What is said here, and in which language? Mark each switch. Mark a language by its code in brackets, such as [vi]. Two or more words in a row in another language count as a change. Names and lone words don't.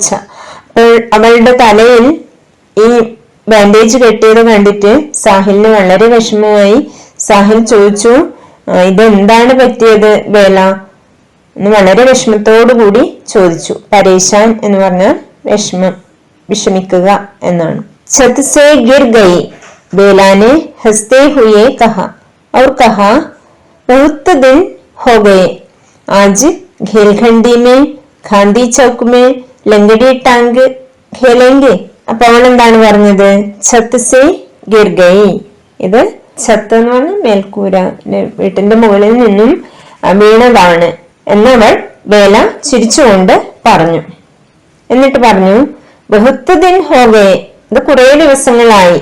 [ml] അപ്പോൾ അവളുടെ തലയിൽ ഈ ബാൻഡേജ് കെട്ടിയത് കണ്ടിട്ട് സാഹിലിന് വളരെ വിഷമമായി. സാഹിൽ ചോദിച്ചു, ഇതെന്താണ് പറ്റിയത് ബേല എന്ന് വളരെ വിഷമത്തോടു കൂടി ചോദിച്ചു. പരേശാൻ എന്ന് പറഞ്ഞാൽ വിഷമിക്കുക എന്നാണ്. [hi] छत से गिर गई बेला ने हंसते हुए कहा और कहा बहुत दिन हो गए आज घेलखंडी में गांधी चौक में लंगड़ी टांग खेलेंगे. [ml] അപ്പൊ അവൾ എന്താണ് പറഞ്ഞത്? [hi] छत से गिर गई. [ml] ഇത് ഛത്ത് എന്ന് പറഞ്ഞ മേൽക്കൂര, വീട്ടിന്റെ മുകളിൽ നിന്നും വീണതാണ് എന്നവൾ ബേല ചിരിച്ചുകൊണ്ട് പറഞ്ഞു. എന്നിട്ട് പറഞ്ഞു, [hi] बहुत दिन हो गए, [ml] ഇത് കുറെ ദിവസങ്ങളായി.